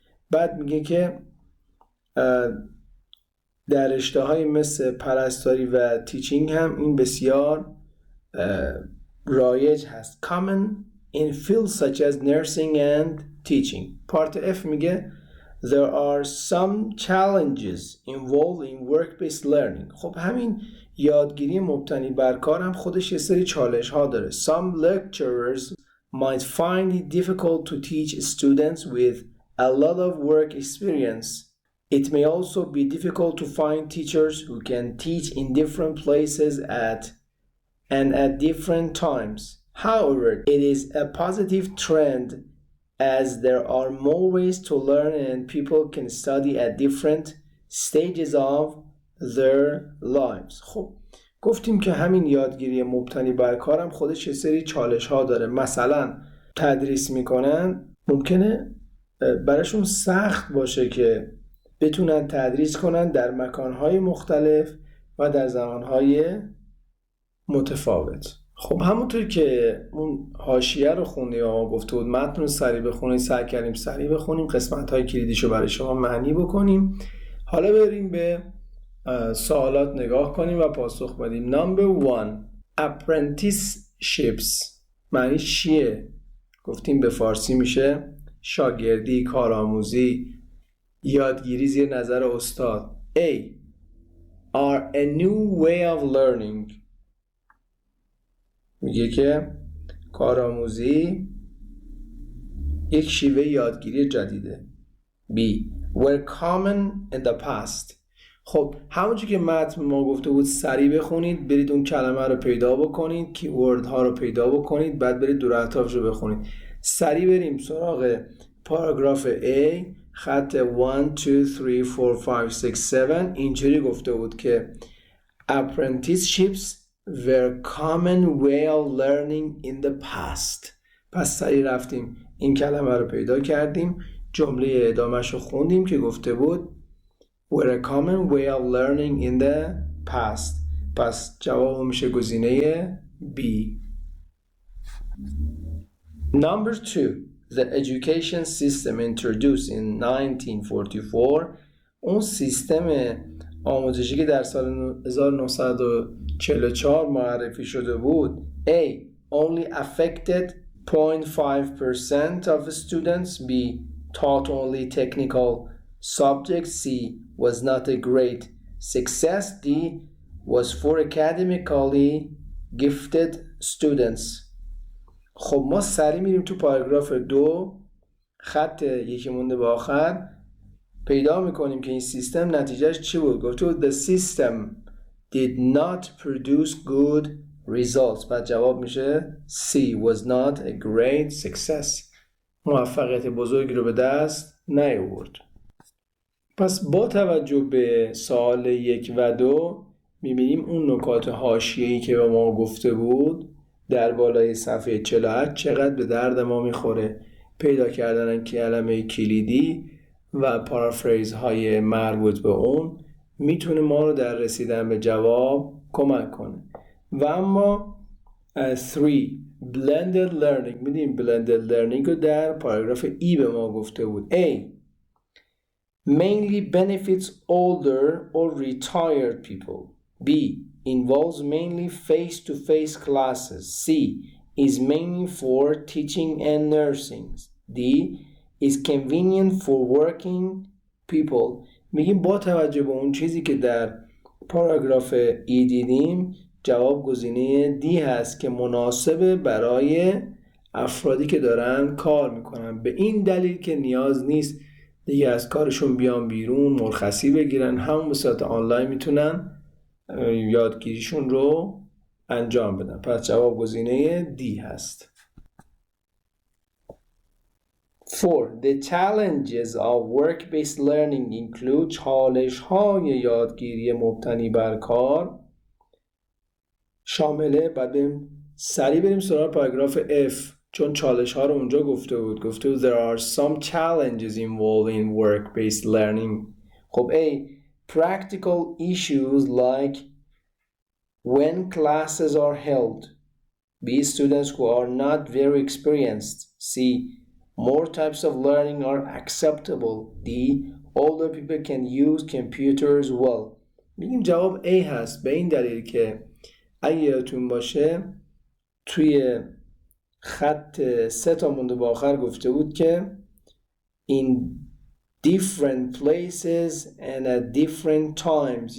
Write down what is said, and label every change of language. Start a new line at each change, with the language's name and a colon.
Persian: بعد میگه که در رشته‌های مثل پرستاری و تیچینگ هم این بسیار رایج هست.
English: Common in fields such as nursing and teaching.
Persian: پارت F میگه
English: There are some challenges involved in work-based learning.
Persian: خب همین یادگیری مبتنی بر کار هم خودش یه سری چالش ها داره.
English: Some lecturers might find it difficult to teach students with a lot of work experience It may also be difficult to find teachers who can teach in different places at different times. However, it is a positive trend as there are more ways to learn and people can study at different stages of their lives.
Persian: خب گفتیم که همین یادگیری مبتنی بر کارم خودش یه سری چالش ها داره. مثلا تدریس میکنن ممکنه براشون سخت باشه که بتونن تدریس کنن در مکانهای مختلف و در زمانهای متفاوت. خب همونطور که اون حاشیه رو خوندیم و گفته بود متن رو سریع بخونیم، سعی کردیم سریع بخونیم، قسمت‌های کلیدیشو برای شما معنی بکنیم. حالا بریم به سوالات نگاه کنیم و پاسخ بدیم.
English: Number 1 apprenticeships
Persian: معنی چیه؟ گفتیم به فارسی میشه شاگردی، کارآموزی، یادگیری زیر نظر استاد.
English: A are a new way of learning
Persian: میگه که کارآموزی یک شیوه یادگیری جدیده.
English: B were common in the past.
Persian: خب همونجور که متن ما گفته بود سریع بخونید، برید اون کلمه رو پیدا بکنید، کیورد ها رو پیدا بکنید، بعد برید دور اطرافش رو بخونید. سریع بریم سراغ پاراگراف A خط 1 2 3 4 5 6 7. اینجوری گفته بود که
English: apprenticeships were common way of learning in the past.
Persian: پس سریع رفتیم این کلمه رو پیدا کردیم، جمله ادامهش رو خوندیم که گفته بود
English: were a common way of learning in the past.
Persian: پس جواب میشه گزینه B.
English: Number 2 the education system introduced in 1944.
Persian: اون سیستم آموزشی که در سال 1944 معرفی شده بود.
English: A only affected 0.5% of students. B taught only technical subjects. C was not a great success. D was for academically gifted students.
Persian: خب ما سریع میریم تو پاراگراف 2 خط یکی مونده به آخر، پیدا میکنیم که این سیستم نتیجهش چی بود. گفته بود
English: the system did not produce good results.
Persian: بعد جواب میشه
English: C was not a great success.
Persian: موفقیت بزرگی رو به دست نیاورد. پس با توجه به سوال 1 و 2 میبینیم اون نکات حاشیه‌ای که به ما گفته بود در بالای صفحه 48 چقدر به درد ما میخوره. پیدا کردن کلمه کلیدی و پارافریز های مربوط به اون میتونه ما رو در رسیدن به جواب کمک کنه. و اما 3 blended learning میدیم blended learning رو در پاراگراف ای به ما گفته بود. A mainly benefits older or retired people. B involves mainly face-to-face classes. C is mainly for teaching and nursing. D is convenient for working people. میگیم با توجه به اون چیزی که در پاراگراف ای دیدیم جواب گزینه دی هست که مناسبه برای افرادی که دارن کار میکنن، به این دلیل که نیاز نیست دیگه از کارشون بیان بیرون مرخصی بگیرن، همون به صورت آنلاین میتونن یادگیریشون رو انجام بدن. پس جواب گزینه دی هست. 4.
English: The challenges of work-based learning include
Persian: چالش‌های یادگیری مبتنی بر کار شامله. بعد سریع بریم سراغ پاراگراف F چون چالش‌ها رو اونجا گفته بود.
English: There are some challenges involved in work-based learning. خب A practical issues like when classes are held. B students who are not very experienced. C more types of learning are acceptable. D older people can use computers well.
Persian: میگیم جواب A هست به این دلیل که اگه یادتون باشه توی خط 3 تا مونده با آخر گفته بود که
English: in different places and at different times.